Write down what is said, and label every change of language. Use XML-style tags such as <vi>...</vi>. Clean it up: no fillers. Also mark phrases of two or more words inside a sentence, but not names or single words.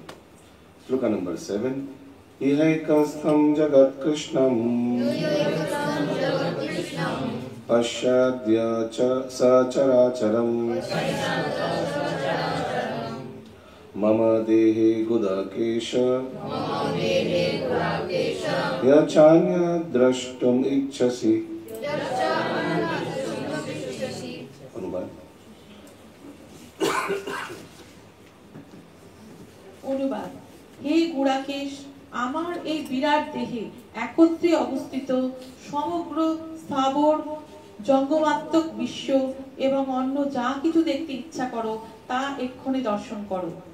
<bn>শ্লোক নম্বর</bn> <sa>7। ইহৈকস্থম জগৎ কৃষ্ণম পশ্যাদ্য সচরাচরম মম দেহে গুদাকেশ यचान्य द्रष्टुम इच्छसि।</sa> <bn>অনুবাদ। হে গুড়াকেশ, আমার এই বিরাট দেহে একত্রে অবস্থিত সমগ্র স্থাবর জঙ্গমাত্মক বিশ্ব এবং অন্য যা কিছু দেখতে ইচ্ছা করো তা এক্ষণে দর্শন করো।</bn>